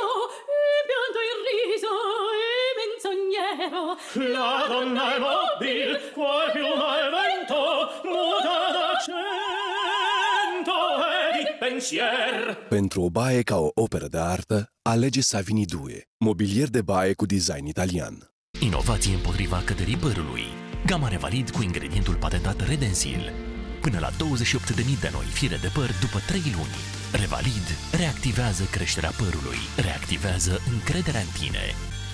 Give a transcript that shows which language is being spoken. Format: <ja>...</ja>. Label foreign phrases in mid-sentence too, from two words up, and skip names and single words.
<it>e pianto il riso e menzognero la donna è mobile qual piuma al vento muta d'accento e di pensier.</it> <ro>Pentru o baie ca o operă de artă, alege Savini Due, mobilier de baie cu design italian. Inovație împotriva căderii părului. Gama Revalid cu ingredientul patentat Redensil. Până la 28.000 de noi fire de păr după 3 luni. Revalid reactivează creșterea părului, reactivează încrederea în tine.</ro>